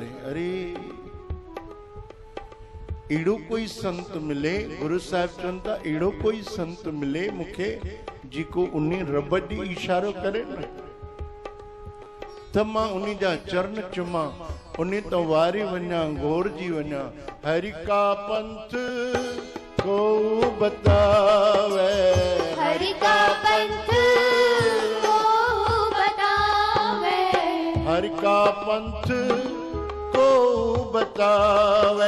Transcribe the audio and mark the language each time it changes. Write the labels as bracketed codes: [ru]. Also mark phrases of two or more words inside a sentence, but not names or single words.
[sd] अरे अहिड़ो कोई संत मिले, गुरु साहिब चवनि था अहिड़ो कोई संत मिले मूंखे जेको उन रब ॾे इशारो करे न, त मां उन जा चरण चुमां, उन तो वारी वञा, घोरजी वञा। [hi] हरि का पंथ को बतावे, हरि का पंथ को बतावे, हरि का पंथ को बतावे।